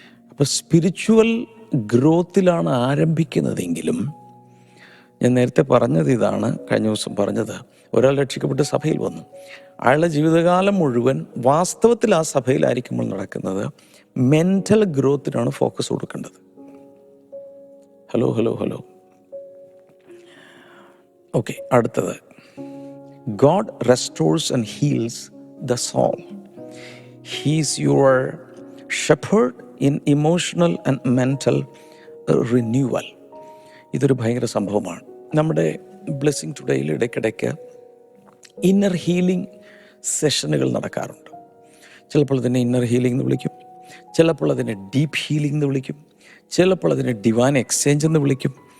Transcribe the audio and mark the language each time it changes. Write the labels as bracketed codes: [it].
[ml] അപ്പോൾ സ്പിരിച്വൽ ഗ്രോത്തിലാണ് ആരംഭിക്കുന്നതെങ്കിലും, ഞാൻ നേരത്തെ പറഞ്ഞത് ഇതാണ്, കഴിഞ്ഞ ദിവസം പറഞ്ഞത്, ഒരാൾ രക്ഷിക്കപ്പെട്ട് സഭയിൽ വന്നു. അയാളുടെ ജീവിതകാലം മുഴുവൻ വാസ്തവത്തിൽ ആ സഭയിലായിരിക്കുമ്പോൾ നടക്കുന്നത് മെൻ്റൽ ഗ്രോത്തിനാണ് ഫോക്കസ് കൊടുക്കേണ്ടത്. Hello hello hello okay. [en] അടുത്തത്, God restores and heals the soul. He is your shepherd in emotional and mental renewal. [ml] ഇതൊരു ഭയങ്കര സംഭവമാണ്. നമ്മുടെ ബ്ലെസ്സിങ് ടുഡേയിൽ ഇടയ്ക്കിടയ്ക്ക് ഇന്നർ ഹീലിംഗ് സെഷനുകൾ നടക്കാറുണ്ട്. ചിലപ്പോൾ അതിനെ ഇന്നർ ഹീലിംഗ് എന്ന് വിളിക്കും, ചിലപ്പോൾ അതിനെ ഡീപ്പ് ഹീലിംഗ് എന്ന് വിളിക്കും, ചിലപ്പോൾ അതിനെ ഡിവൈൻ എക്സ്ചേഞ്ച് എന്ന് വിളിക്കും.